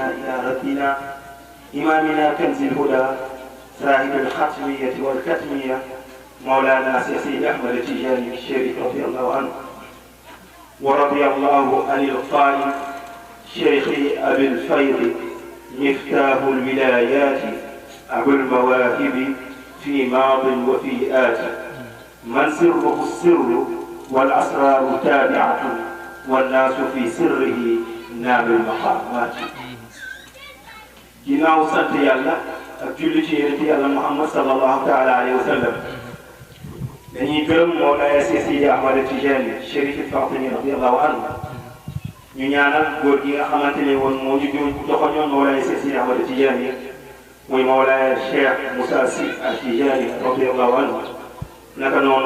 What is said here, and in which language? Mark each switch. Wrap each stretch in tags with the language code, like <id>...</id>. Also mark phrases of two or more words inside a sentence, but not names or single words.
<ar>إلى ربنا إمامنا كنز الهدى صاحب الختمية والكتمية مولانا سيد أحمد التجاني الشريف رضي الله عنه ورضي الله عن القائم شيخ أبي الفيض مفتاح الولايات أبو المواهب في ماض وفي آت من سره السر والأسرار تابعة والناس في سره نال المقامات.</ar> <wo>ginnaaw sant yàlla ak julli ci yonent yàlla Muhammad</wo> <ar>صلى الله تعالى عليه وسلم</ar> <wo>dañuy gërëm Mawlaaya Seydi Ahmad Tijani Chérif Fatimi</wo> <ar>رضي الله عنه</ar> <wo>ñu ñaanal góor gi nga xamante ne woon moo ñu joxoñoon Mawlaaya Seydi Ahmad Tijani muy Mawlaaya Cheikh Moussa Sy Tijani</wo> <ar>رضي الله عنه</ar> <wo>naka noonu</wo>